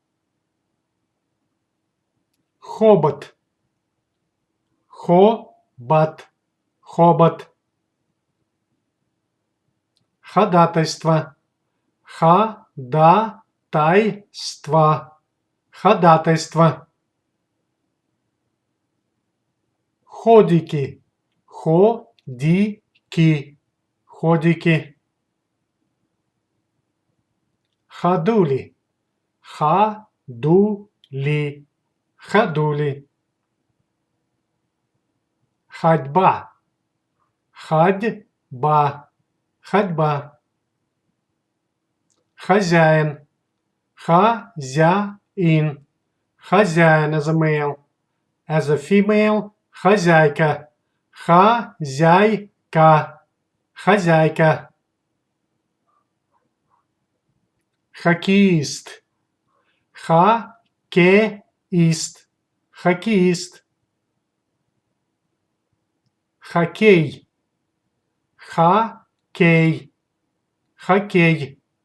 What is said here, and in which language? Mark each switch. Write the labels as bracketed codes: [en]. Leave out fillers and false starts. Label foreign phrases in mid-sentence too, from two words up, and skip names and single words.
[ru] Хобот, хобот, хобот. Ходатайство, ходатайство, ходатайство. Ходики, ходики, ходики. Ходули, ходули, ходули. ходьба, ходьба, ходьба. Хозяин, хозяин, хозяин [en] as a male, as a female, [ru] хозяйка, хозяйка, хозяйка. Хоккеист, хоккеист, хоккеист. Хоккей, хоккей, хоккей.